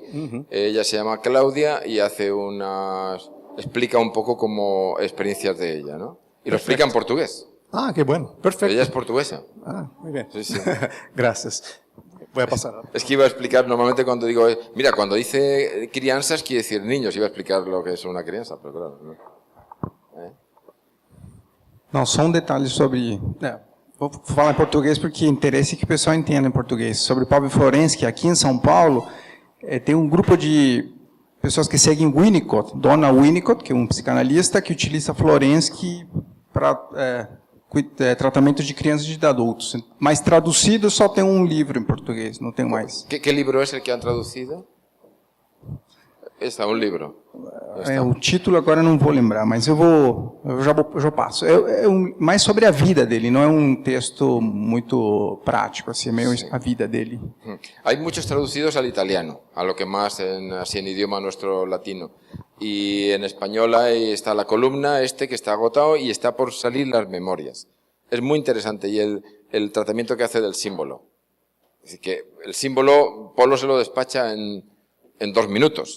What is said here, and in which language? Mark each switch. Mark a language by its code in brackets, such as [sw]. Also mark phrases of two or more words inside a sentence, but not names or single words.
[es] Ella se llama Claudia y explica un poco como experiencias de ella, ¿no? Y lo explica en portugués. Ah, qué bueno, perfecto. Ella es portuguesa. Ah, muy bien. Sí, sí. Gracias. Voy a pasar. Es que iba a explicar, normalmente cuando digo, mira, cuando dice crianzas quiere decir niños, iba a explicar lo que es una crianza, pero claro, ¿no? [pt] Não, só um detalhe sobre... vou falar em português porque interessa que o pessoal entenda em português. Sobre Pablo Florensky, aqui em São Paulo, tem um grupo de pessoas que seguem Winnicott, Dona Winnicott, que é um psicanalista que utiliza Florensky para tratamento de crianças e de adultos. Mas traduzido só tem um livro em português, não tem mais. [es] ¿Qué libro es el que han traducido? Está, un libro. [pt] O título agora não vou lembrar, mas eu já passo. Mais sobre a vida dele, não é um texto muito prático, assim, é meio a vida dele. [es] Hay muchos traducidos al italiano, a lo que más así en idioma nuestro latino. Y en español ahí está La Columna, que está agotado y está por salir Las Memorias. Es muy interesante y el tratamiento que hace del símbolo. Es decir, que el símbolo, Polo se lo despacha en 2 minutos.